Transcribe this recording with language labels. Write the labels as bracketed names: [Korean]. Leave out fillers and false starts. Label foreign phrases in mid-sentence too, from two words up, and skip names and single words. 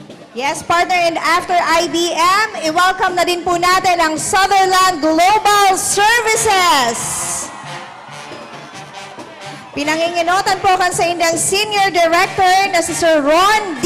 [English] Yes, partner, and after IBM, [Filipino] i-welcome na din po natin ang Sutherland Global Services. [Bikol] Pinanginginotan po kan sa indang Senior Director na si Sir Ron D.